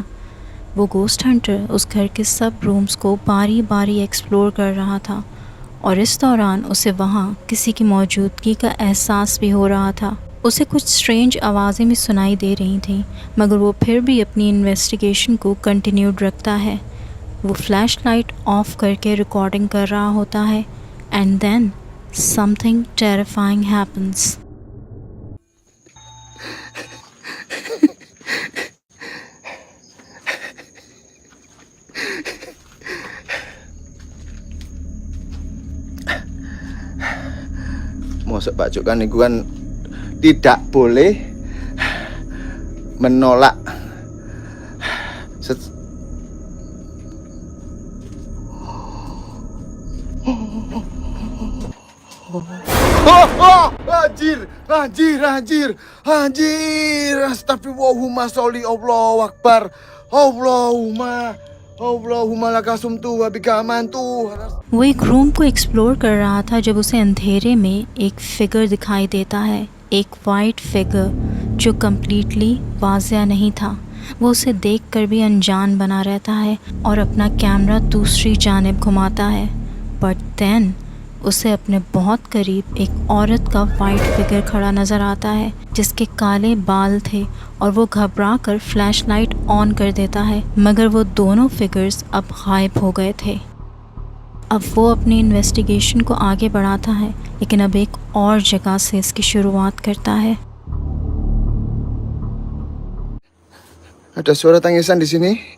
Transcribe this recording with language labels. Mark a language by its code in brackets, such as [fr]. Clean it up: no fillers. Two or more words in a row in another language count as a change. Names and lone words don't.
[hi] वो [en] ghost hunter [hi] उस घर के सब रूम्स को बारी बारी एक्सप्लोर कर रहा था और इस दौरान उसे वहाँ किसी की मौजूदगी का एहसास भी हो रहा था। उसे कुछ स्ट्रेंज आवाज़ें भी सुनाई दे रही थीं, मगर वो फिर भी अपनी इन्वेस्टिगेशन को कंटिन्यूड रखता है। वो [en] flash light off [hi] करके रिकॉर्डिंग कर रहा होता है [en] and then something terrifying happens. [jv] Mosok Pak Cuk kan niku kan [id] tidak boleh menolak [ar] Anjir, أستغفر الله العظيم، صلِّ الله أكبر، اللهم لك صمت وبك آمنت. [hi] वो एक रूम को एक्सप्लोर कर रहा था जब उसे अंधेरे में एक फिगर दिखाई देता है, एक [en] white figure [hi] जो कम्प्लीटली वाज़िया नहीं था। वो उसे देखकर भी अनजान बना रहता है और अपना कैमरा दूसरी जानिब घुमाता है, [en] but then [hi] उसे अपने बहुत करीब एक औरत का [en] white figure [hi] खड़ा नज़र आता है जिसके काले बाल थे और वो घबरा कर [en] flash light on [hi] कर देता है, मगर वो दोनों फिगर्स अब गायब हो गए थे। अब वो अपनी इन्वेस्टिगेशन को आगे बढ़ाता है, लेकिन अब एक और जगह से इसकी शुरुआत करता है। [id] Ada suara tangisan di sini.